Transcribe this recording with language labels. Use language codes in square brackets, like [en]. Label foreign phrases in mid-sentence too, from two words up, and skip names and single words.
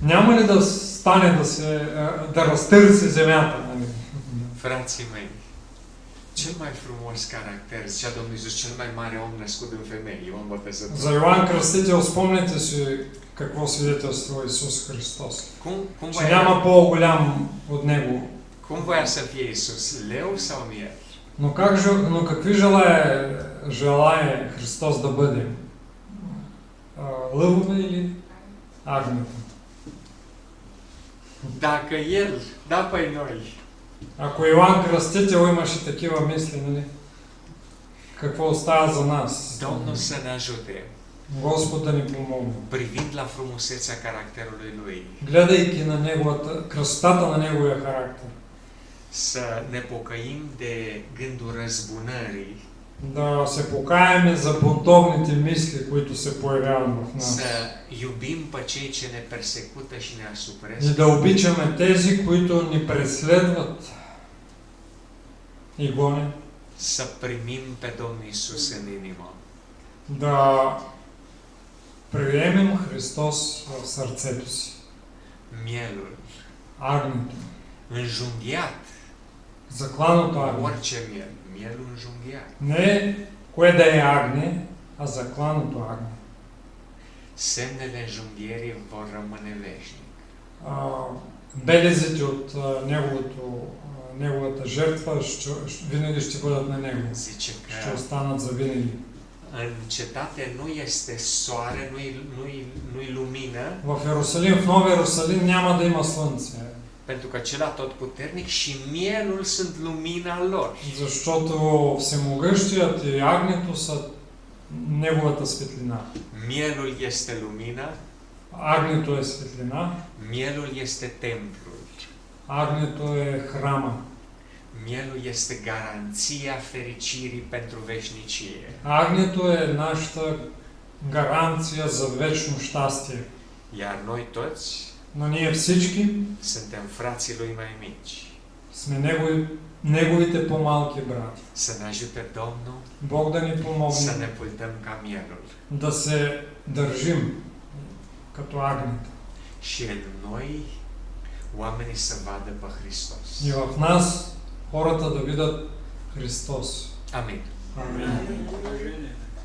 [bg] няма ли да стане да разтърси земята? Нали? [ro] Frații mei, cel mai frumos caracter, zicea Domnul Iisus, cel mai mare om născut în femeie, Ioan Botezătorul. [bg] За Йоан Кръстител спомняте си какво свидетелства Исус Христос. Че няма по-голям от Него. [ro] Cum voia să fie Iisus, leu sau miel? [bg] Но какви желае Христос да бъде? Лъвове или агнета? [ro] Dacă El, da pe noi, [bg] Ако Йоан Кръстител имаше такива мисли, нали? Какво остава за нас? [ro] Domnul să ne ajute, [bg] Господ да ни помогне. [ro] privind la frumusețea caracterului Lui, [bg] Гледайки на красотата на Неговия характер. [ro] să ne pocăim de gândul răzbunării, [bg] Да се покаяме за бунтовните мисли, които се появяват в нас. [ro] să iubim pe cei ce ne persecută și ne [bg] И [ro] asupresc, [bg] да обичаме тези, които ни преследват и гонят. să primim pe Domnul Iisus în inimă. Да приемем Христос в сърцето си. [ro] Mielul, [bg] Агнето. [ro] înjunghiat, [bg] Закланото агне. [ro] orice miel, mielul înjunghiat, [bg] Не кое да е агне, а закланото агне. [ro] semnele înjunghierii vor rămâne veșnic. [bg] Белезите от неговата жертва винаги ще бъдат на него. [ro] Zice [bg] Ще [ro] că [bg] останат за винаги. [ro] în cetate nu este soare, nu-i lumină, [bg] В Иерусалим, в Новия Иерусалим няма да има слънце. [ro] pentru că cel atotputernic și mielul sunt lumina lor. [bg] Защото Всемогъщият и агнето са неговата светлина. [ro] Mielul este lumina, [bg] Агнето е светлина, [ro] mielul este templul, [bg] агнето е храма. [ro] mielul este garanția fericirii pentru veșnicie. [bg] Агнето е нашата гаранция за вечно щастие. [ro] Iar noi toți [bg] Но ние всички [ro] suntem frații lui mai mici. [bg] сме неговите по-малки брати. [ro] Să ne ajute Domnul [bg] Бог да ни [ro] să ne [bg] помогне [ro] pultăm ca mielul. [bg] да се държим като агнета. [ro] Și în noi oamenii să vadă pe Hristos. [bg] И в нас хората да видят Христос. [ro] Amin. [bg] Амин. Положение.